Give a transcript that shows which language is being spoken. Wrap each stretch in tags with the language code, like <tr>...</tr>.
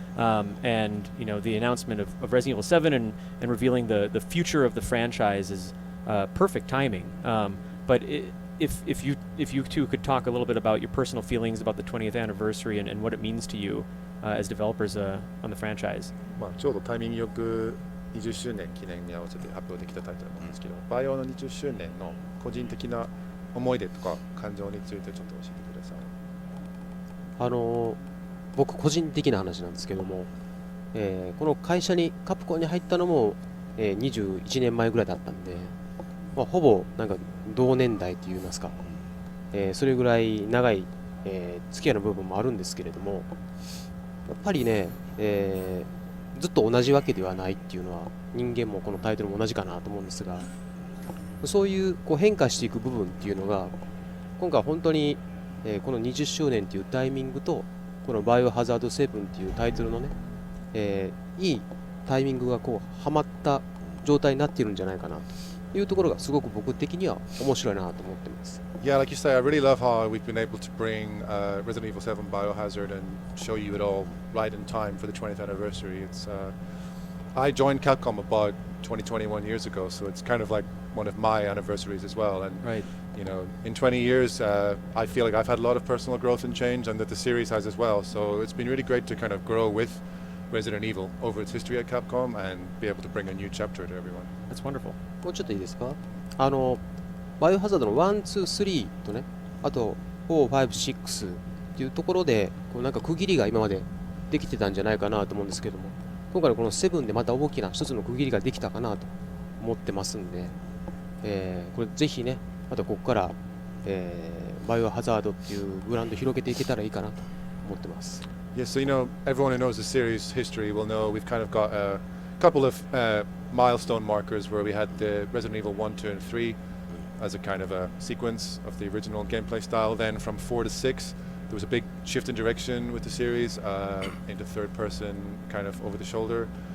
<en>And the announcement of Resident Evil 7 and revealing the future of the franchise is perfect timing. But if you two could talk a little bit about your personal feelings about the 20th anniversary and what it means to you as developers on the franchise.</en> <ja>まあちょうどタイミングよく20周年記念に合わせて発表できたタイトルなんですけど、バイオの20周年の個人的な思い出とか感情についてちょっと教えてください。僕個人的な話なんですけども、この会社にカプコンに入ったのも、21年前ぐらいだったんで、ほぼなんか同年代といいますか、それぐらい長い、付き合いの部分もあるんですけれども、やっぱりね、ずっと同じわけではないっていうのは人間もこのタイトルも同じかなと思うんですが、そういうこう変化していく部分っていうのが今回本当に、この20周年っていうタイミングとこのバイオハザード7っていうタイトルのね、いいタイミングがこうはまった状態になっているんじゃないかなというところがすごく僕的には面白いなと思ってます。</ja> <en>Yeah, like you say, I really love how we've been able to bring Resident Evil 7 Biohazard and show you it all right in time for the 20th anniversary. I joined Capcom about 21 years ago, so it's kind of like one of my anniversaries as well. And Right. in 20 years, I feel like I've had a lot of personal growth and change, and that the series has as well. So it's been really great to kind of grow with Resident Evil over its history at Capcom and be able to bring a new chapter to everyone. That's wonderful.</en> <ja>もうちょっといいですか？バイオハザードの1、2、3とね、あと4、5、6っていうところでこうなんか区切りが今までできてたんじゃないかなと思うんですけども、今回のこの7でまた大きな一つの区切りができたかなと思ってますんで、これぜひね、またここから、バイオハザードっていうブランド広げていけたらいいかなと思ってます。</ja> <en>Yes, so everyone who knows the series history will know we've kind of got a couple of milestone markers where we had the Resident Evil 1, 2, and 3 as a kind of a sequence of the original gameplay style. Then from 4 to 6, there was a big shift in direction with the series into third person, kind of over the shoulder.</en>